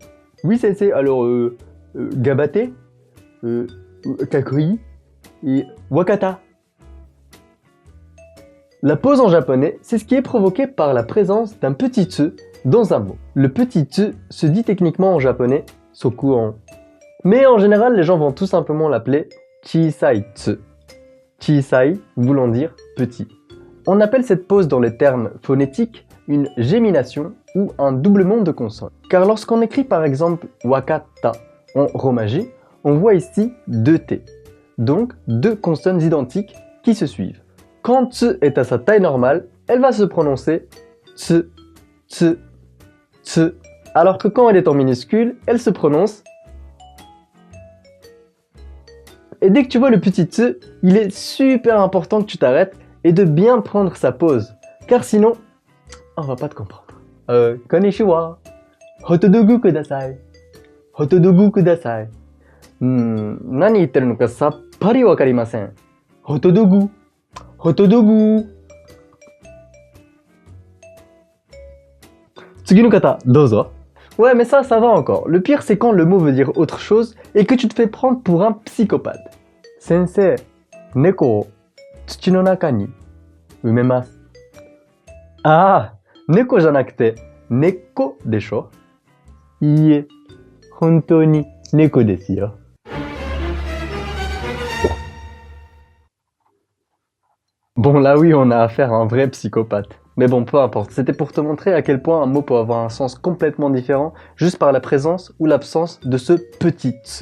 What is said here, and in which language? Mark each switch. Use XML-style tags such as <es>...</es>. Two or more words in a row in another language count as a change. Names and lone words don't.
<fr>Oui, c'est alors, gabate, kakoi et wakata. La pause en japonais, c'est ce qui est provoqué par la présence d'un petit tsu dans un mot. Le petit tsu se dit techniquement en japonais sokuon. Mais en général, les gens vont tout simplement l'appeler</fr> <ja>小さいつ.</ja> <fr>Chisai voulant dire petit. On appelle cette pause dans les termes phonétiques une gémination ou un doublement de consonnes. Car lorsqu'on écrit par exemple wakata en romaji, on voit ici deux T. Donc deux consonnes identiques qui se suivent. Quand tsu est à sa taille normale, elle va se prononcer tsu, tsu, tsu. Alors que quand elle est en minuscule, elle se prononce. Et dès que tu vois le petit tsu, il est super important que tu t'arrêtes et de bien prendre sa pause. Car sinon, on va pas te comprendre.</fr> <ja>こんにちは。ホットドッグください. ホットドッグください。何言ってるのかさっぱりわかりません. ホットドッグ。ホットドッグ. 次の方、どうぞ.</ja> <fr>Ouais, mais ça va encore. Le pire, c'est quand le mot veut dire autre chose et que tu te fais prendre pour un psychopathe.</fr> <ja>Sensei, 猫を土の中に埋めます. Ah, 猫じゃなくて猫でしょ? いいえ、本当に猫ですよ.</ja> <fr>Bon là oui, on a affaire à un vrai psychopathe. Mais bon, peu importe, c'était pour te montrer à quel point un mot peut avoir un sens complètement différent juste par la présence ou l'absence de ce petit tsu.</fr>